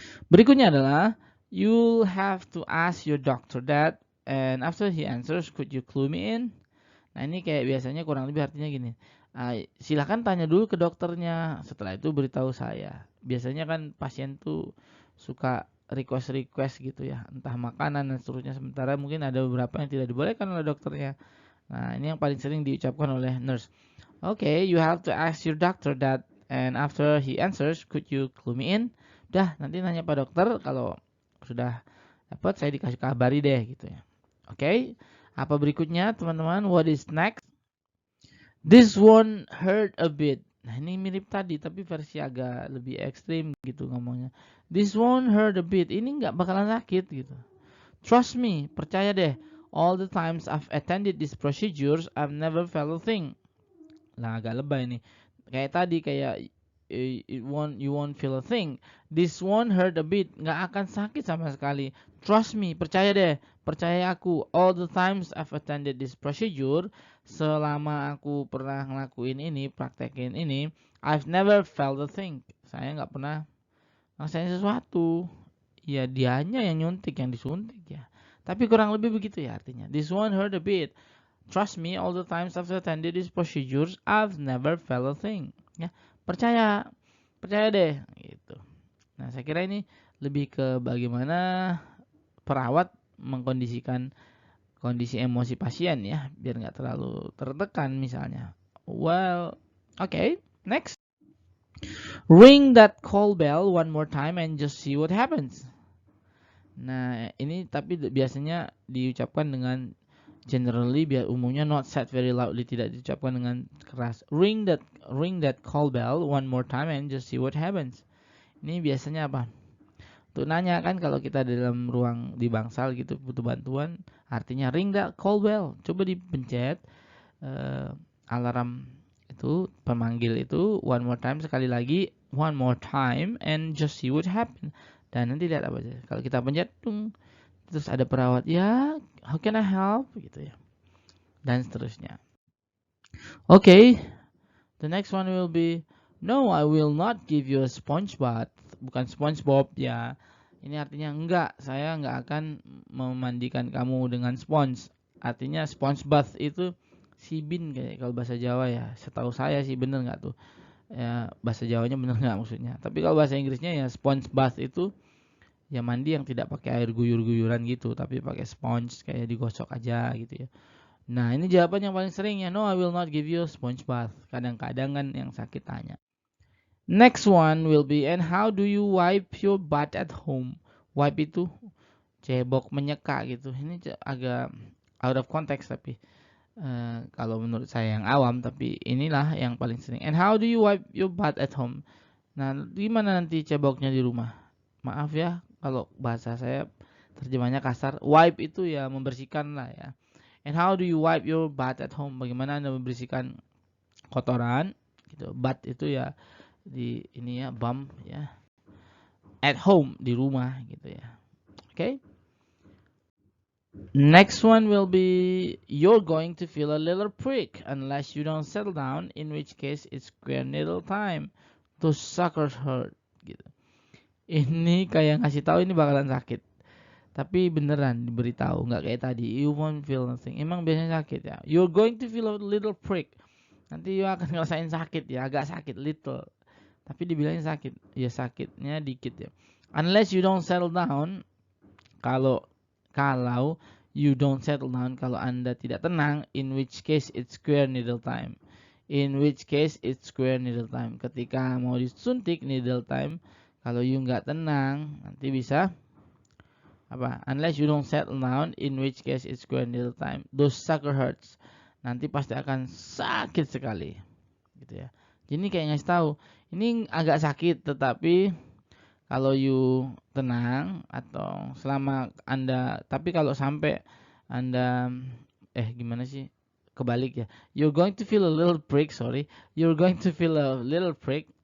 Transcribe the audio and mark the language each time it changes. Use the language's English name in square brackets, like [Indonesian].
[Indonesian] Berikutnya adalah [English] you'll have to ask your doctor that, and after he answers could you clue me in. [Indonesian] Nah ini kayak biasanya kurang lebih artinya gini, silahkan tanya dulu ke dokternya, setelah itu beritahu saya. Biasanya kan pasien tuh suka request gitu ya, entah makanan dan seterusnya, sementara mungkin ada beberapa yang tidak dibolehkan oleh dokternya. Nah, ini yang paling sering diucapkan oleh nurse. [English] Okay, you have to ask your doctor that, and after he answers, could you clue me in? [Indonesian] Dah, nanti nanya Pak Dokter, kalau sudah dapat saya dikasih kabari deh gitu ya. [English] Okay, [Indonesian] apa berikutnya teman-teman? [English] What is next? This one hurt a bit. [Indonesian] Nah, ini mirip tadi tapi versi agak lebih ekstrim gitu ngomongnya. [English] This one hurt a bit. [Indonesian] Ini nggak bakalan sakit gitu. [English] Trust me, [Indonesian] percaya deh. [English] All the times I've attended these procedures, I've never felt a thing. [Indonesian] Lah agak lebay nih. Kayak tadi kayak [English] you won't feel a thing. This won't hurt a bit. [Indonesian] Nggak akan sakit sama sekali. [English] Trust me, [Indonesian] percaya deh. Percaya aku. [English] All the times I've attended this procedure, [Indonesian] selama aku pernah ngelakuin ini, praktekin ini, [English] I've never felt a thing. [Indonesian] Saya nggak pernah ngerasain sesuatu. Ya dianya yang nyuntik, yang disuntik ya. Tapi kurang lebih begitu ya artinya. [English] This one hurt a bit. Trust me, all the times I've attended these procedures, I've never felt a thing. [Indonesian] Ya, percaya deh, gitu. Nah, saya kira ini lebih ke bagaimana perawat mengkondisikan kondisi emosi pasien ya, biar nggak terlalu tertekan misalnya. [English] Well, okay, next. Ring that call bell one more time and just see what happens. [Indonesian] Nah, ini tapi biasanya diucapkan dengan generally, biar umumnya [English] not said very loudly, [Indonesian] tidak diucapkan dengan keras. [English] Ring that call bell one more time and just see what happens. [Indonesian] Ini biasanya apa? Untuk nanya kan, kalau kita dalam ruang di bangsal gitu butuh bantuan, artinya [English] ring that call bell. [Indonesian] Coba dipencet alarm itu, pemanggil itu, [English] one more time, [Indonesian] sekali lagi, [English] one more time and just see what happens. [Indonesian] Dan nanti lihat apa aja. Kalau kita pencet, terus ada perawat, ya, [English] how can I help [Indonesian] gitu ya, dan seterusnya. [English] Okay, the next one will be, no, I will not give you a sponge bath. [Indonesian] Bukan SpongeBob ya. Ini artinya enggak, saya enggak akan memandikan kamu dengan sponge. Artinya sponge bath itu sibin kayak kalau bahasa Jawa ya. Setahu saya sih, bener nggak tuh? Ya, bahasa Jawanya bener nggak maksudnya? Tapi kalau bahasa Inggrisnya ya sponge bath itu ya mandi yang tidak pakai air guyur-guyuran gitu, tapi pakai sponge kayak digosok aja gitu ya. Nah, ini jawaban yang paling sering ya, [English] no, I will not give you a sponge bath. [Indonesian] Kadang-kadang kan yang sakit tanya. [English] Next one will be, and how do you wipe your butt at home? [Indonesian] Wipe itu cebok, menyeka gitu. Ini agak [English] out of context [Indonesian] tapi kalau menurut saya yang awam, tapi inilah yang paling sering. [English] And how do you wipe your butt at home? [Indonesian] Nah, gimana nanti ceboknya di rumah? Maaf ya kalau bahasa saya terjemahnya kasar. Wipe itu ya membersihkan lah ya. [English] And how do you wipe your butt at home? [Indonesian] Bagaimana Anda membersihkan kotoran gitu. Butt itu ya di ini ya, bum ya. [English] At home, [Indonesian] di rumah gitu ya. Okay? [English] Next one will be, you're going to feel a little prick unless you don't settle down, in which case it's square needle time. Those suckers hurt gitu. [Indonesian] Ini kayak ngasih tahu ini bakalan sakit. Tapi beneran diberitahu, nggak kayak tadi, [English] you won't feel nothing. [Indonesian] Emang biasanya sakit ya. [English] You're going to feel a little prick. [Indonesian] Nanti you akan ngerasain sakit ya, agak sakit, [English] little. [Indonesian] Tapi dibilangin sakit, ya sakitnya dikit ya. [English] Unless you don't settle down, kalau you don't settle down, [Indonesian] kalau Anda tidak tenang, [English] in which case it's square needle time. In which case it's square needle time. [Indonesian] Ketika mau disuntik [English] needle time, [Indonesian] kalau you nggak tenang, nanti bisa apa? [English] Unless you don't settle down, in which case it's square needle time. Those sucker hurts. [Indonesian] Nanti pasti akan sakit sekali. Gitu ya. Jadi kayak ngasih tahu, ini agak sakit, tetapi kalau you tenang atau selama Anda, tapi kalau sampai Anda gimana sih? Kebalik ya. [English] You're going to feel a little prick, sorry. You're going to feel a little prick.